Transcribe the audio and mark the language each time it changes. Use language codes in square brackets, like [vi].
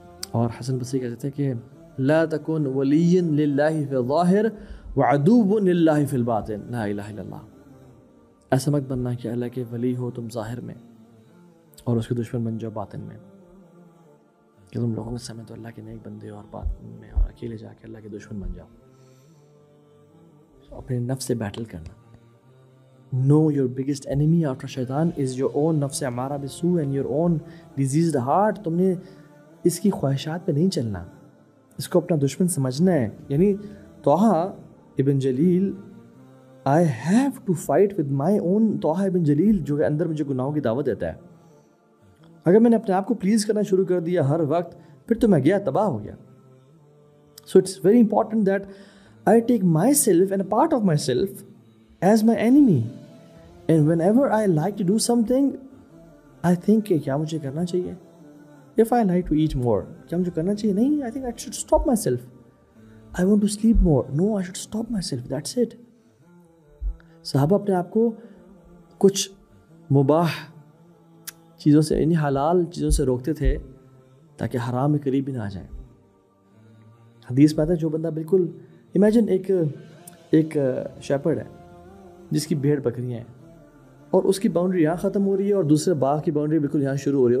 [ur] اور حسن بصری کہتے تھے کہ [ar] لا تکن ولی للہ فی الظاہر وعدو للہ فی الباطن، لا الہ الا اللہ. [ur] ایسا مت بننا کہ اللہ کے ولی ہو تم ظاہر میں اور اس کے دشمن بن جاؤ باطن میں، کہ تم لوگوں کے سامنے تو اللہ کے نیک بندے ہو اور باطن میں اور اکیلے جا کے اللہ کے دشمن بن جاؤ. اپنے نفس سے بیٹل کرنا. [en] Know your biggest enemy after shaitan is your own nafs امارہ بالسوء and your own diseased heart. [ur] تم نے اس کی خواہشات پہ نہیں چلنا، اس کو اپنا دشمن سمجھنا ہے. یعنی طٰہٰ ابن جلیل، [en] I have to fight with my own [ur] Taha ابن جلیل جو کہ اندر مجھے گناہوں کی دعوت دیتا ہے. اگر میں نے اپنے آپ کو پلیز کرنا شروع کر دیا ہر وقت، پھر تو میں گیا، تباہ ہو گیا. [en] So it's very important that I take myself and a part of myself as my enemy. And whenever I like to do something, I think [ur] کہ کیا مجھے کرنا چاہیے. [en] If I like to eat more, [ur] کیا مجھے کرنا چاہیے؟ نہیں. [en] I think I should stop myself. I want to sleep more. No, I should stop myself. That's it. [ur] صحابہ اپنے آپ کو کچھ مباح چیزوں سے، یعنی حلال چیزوں سے روکتے تھے تاکہ حرام میں قریب بھی نہ آ جائیں. حدیث میں آتا ہے جو بندہ بالکل، امیجن ایک شیپرڈ ہے جس کی بھیڑ بکریاں ہیں، اور اس کی باؤنڈری یہاں ختم ہو رہی ہے اور دوسرے باغ کی باؤنڈری بالکل یہاں شروع ہو رہی ہے.